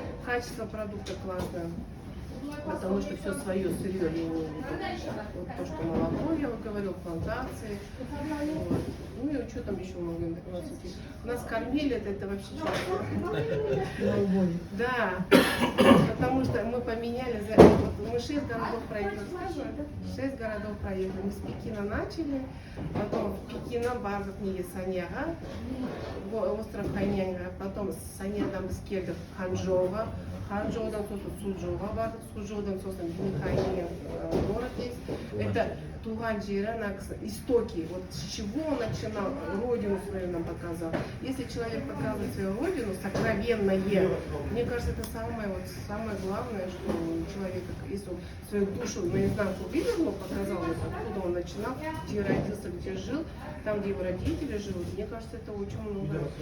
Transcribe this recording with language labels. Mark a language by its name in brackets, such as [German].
[Russian] Качество продукта классное. Потому что все свое сырье, вот то, что молоко, я вам говорил, плантации, вот. Ну и что там еще много. Нас кормили, это вообще что-то. Да, потому что мы поменяли, мы 6 городов проехали, 6 городов проехали, мы с Пекина начали, потом в Пекин [Kazakh] Пекиннан бардық неге Санияға, остров Хайнянға, потом Саниядан біз келдік Ханчжоуға, Ханчжоудан сосын Сузhouға бардық, Сузhouдан сосын Бинхайнен [Russian] город есть. Это [Kazakh] туған жері, [Russian] истоки, вот с чего он начинал, родину свою нам показал. Если человек показывает свою родину, сокровенное, мне кажется, это самое главное, что у человека, если он свою душу наизнанку вывернул, показал, откуда он начинал, где родился, где жил, там, где его родители живут, мне кажется, это очень много.